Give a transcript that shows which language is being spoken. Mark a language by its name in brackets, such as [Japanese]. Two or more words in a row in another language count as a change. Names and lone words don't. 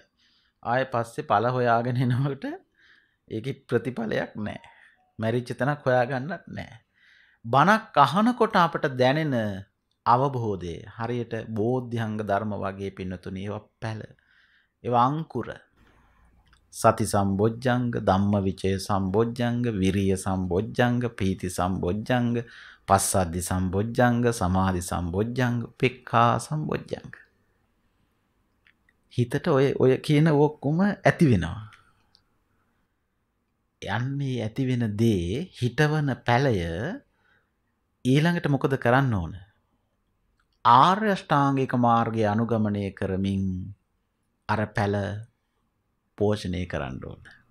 [Sinhala] ආයෙ පස්සේ ඵල හොයාගෙන එනකොට ඒකේ ප්‍රතිඵලයක් නැහැ. මැරිච්ච තැනක් හොයාගන්නත් නැහැ. බණක් අහනකොට අපට දැනෙන අවබෝධය හරියට බෝධ්‍යංග ධර්ම වගේ පින්නතුණි ඒවා පැල. ඒවා අංකුර. [Pali] සති සම්බොජ්ජංග, ධම්මවිචය සම්බොජ්ජංග, විරිය සම්බොජ්ජංග, පීති සම්බොජ්ජංග, පස්සද්ධි සම්බොජ්ජංග, සමාධි සම්බොජ්ජංග, උපේක්ඛා සම්බොජ්ජංග. [Sinhala] හිතට ඔය කියන ඔක්කොම ඇති වෙනවා. යන්නේ ඇති වෙන දේ හිතවන පැලය ඊළඟට මොකද කරන්න ඕන? ආර්ය අෂ්ටාංගික මාර්ගය අනුගමනය කරමින් අර පැල පෝෂණය කරන්න ඕන.